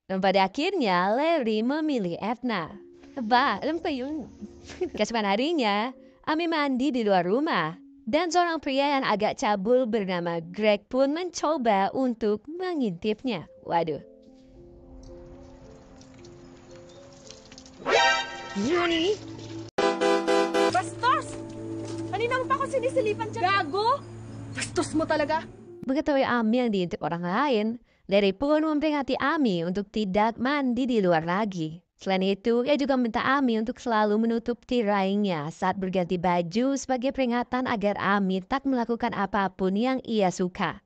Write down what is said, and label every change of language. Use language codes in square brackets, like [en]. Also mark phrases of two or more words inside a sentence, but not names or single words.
[id] Dan pada akhirnya Larry memilih Edna. Keesokan harinya, Amy mandi di luar rumah. Dan seorang pria yang agak cabul bernama Greg pun mencoba untuk mengintipnya. Waduh. Yuni! [tl] Bastos! Kanina mo pa ako sinisilipan dyan. Gago! Bastos mo talaga! [id] Mengetahui Amy yang diintip orang lain, Larry pun memperingati Amy untuk tidak mandi di luar lagi. Selain itu, ia juga minta Amy untuk selalu menutup tirainya saat berganti baju sebagai peringatan agar Amy tak melakukan apapun yang ia suka.